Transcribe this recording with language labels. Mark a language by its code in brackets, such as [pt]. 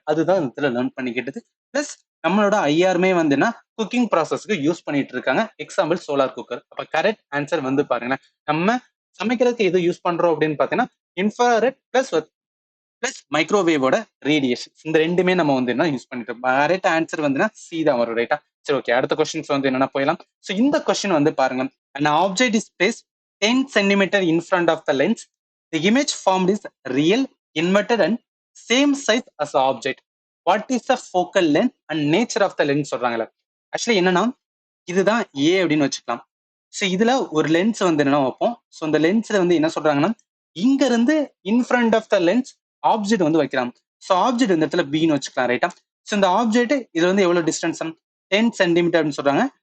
[ta] அதுதான் இதுல learn பண்ணிக்கிட்டது. Plus நம்மளோட ஐஆருமே வந்து என்ன குக்கிங் ப்ராசஸ்க்கு யூஸ் பண்ணிட்டு இருக்காங்க. Example solar cooker. அப்ப கரெக்ட் ஆன்சர் வந்து பாருங்களேன், நம்ம சமைக்கிறதுக்கு எது யூஸ் பண்றோம் அப்படின்னு பாத்தீங்கன்னா இன்ஃப்ராரெட் பிளஸ் மைக்ரோவேவோட ரேடியேஷன். இந்த ரெண்டுமே நம்ம வந்து என்ன யூஸ் பண்ணிட்டோம். கரெக்ட் ஆன்சர் வந்து சி தான் வரும் ரைட்டா. சரி, ஓகே, அடுத்த கொஸ்டின்ஸ் வந்து என்னன்னா போயிடலாம். ஸோ இந்த கொஸ்டின் வந்து பாருங்க, [en] an object is placed 10 centimeter in front of the lens. The image formed is real, inverted and same size as the object. What is the focal length and nature of the lens [ta] சொல்றாங்களே. Actually என்னன்னா இதுதான் ஏ அப்படின்னு வச்சுக்கலாம். So இதுல ஒரு lens வந்து என்னன்னா வைப்போம். ஸோ இந்த லென்ஸ்ல வந்து என்ன சொல்றாங்கன்னா இங்க இருந்து in front of the lens object வந்து வைக்கிறாங்க. ஸோ ஆப்ஜெக்ட் இந்த இடத்துல பின்னு வச்சுக்கலாம் ரைட்டா. ஸோ இந்த ஆப்ஜெக்ட் இது வந்து எவ்வளவு டிஸ்டன்ஸ் 10 சென்டிமீட்டர் அப்படின்னு சொல்றாங்க.